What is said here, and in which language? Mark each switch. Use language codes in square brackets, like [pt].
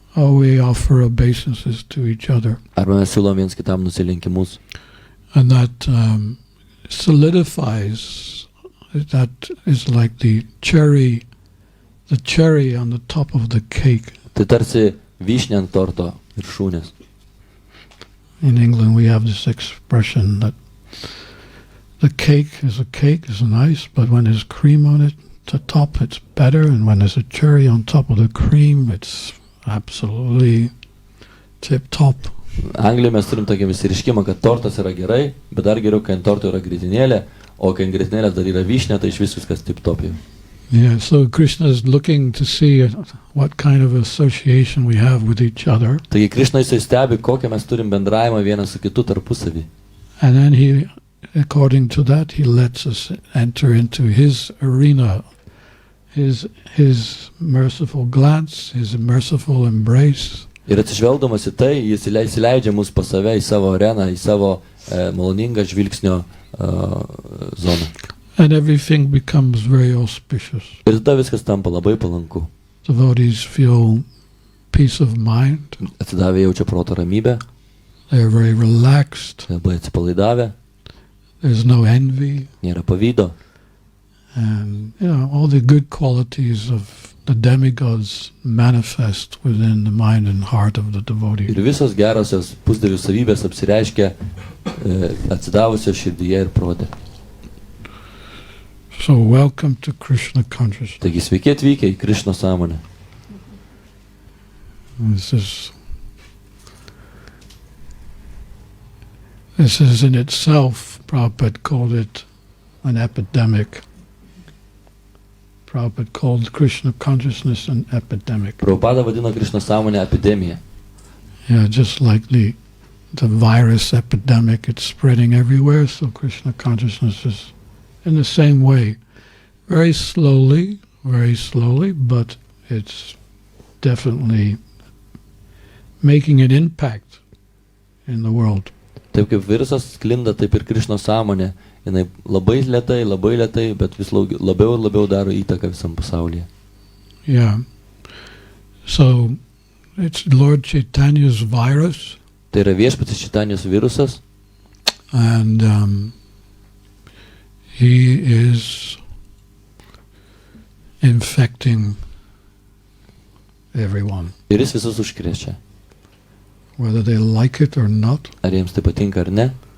[en] Or we offer obeisances to each other. [lt] Arba mes siūlom vienas kitam nusilenkimus. [en] And that solidifies, that is like the cherry on the top of the cake. [lt] Tai tarsi vyšnė ant torto viršūnės. [en] In England we have this expression that the cake is nice, but when there's cream on it, the top it's better, and when there's a cherry on top of the cream, it's absolutely tip top. [lt] Anglijoje mes turim tokį išsireiškimą, kad tortas yra gerai, bet dar geriau, kai ant torto yra grietinėlė, o kai ant grietinėlės dar yra vyšnė, tai iš viskas tip top jau. [en] Yeah, so Krishna is looking to see what kind of association we have with each other. [lt] Taigi Krišna jisai stebi, kokią mes turim bendravimą vienas su kitu tarpusavį. [en] And then he, according to that, he lets us enter into his arena, his merciful glance, his merciful embrace. [lt] Ir atsižvelgdamas į tai, jis įleidžia mus pas save į savo areną, į savo maloningą žvilgsnio zoną. [en] And everything becomes very auspicious. [lt] Ir tada viskas tampa labai palanku. [en] Devotees feel peace of mind. [lt] Atsidavę jaučia proto ramybę. [en] They are very relaxed. [lt] Labai atsipalaidavę. [en] There's no envy. [lt] Nėra pavydo. [en] And, all the good qualities of the demigods manifest within the mind and heart of the devotee. [lt] Ir visos gerosios pusdievių savybės apsireiškia atsidavusios širdyje ir prote. [en] So welcome to Krishna Consciousness. [lt] Taigi sveiki atvykę į Krišno sąmonę. [en] This is in itself, Prabhupada called it an epidemic. Prabhupada called Krishna Consciousness an epidemic. [lt] Prabhupada vadino Krišno sąmonę epidemiją. [en] Yeah, just like the virus epidemic, it's spreading everywhere, so Krishna Consciousness is in the same way. Very slowly, but it's definitely making an impact in the world. [lt] Taip kaip virusas sklinda, taip ir Krišno sąmonė. Jinai labai lėtai, bet vis labiau ir labiau daro įtaką visam pasaulyje. [en] Yeah. So, it's Lord Chaitanya's virus. [lt] Tai yra viešpatis Čaitanijos virusas. [en] And he is infecting everyone. [lt] Ir jis visus užkrečia. [en] Whether they like it or not. [lt] Ar jiems tai patinka ar ne?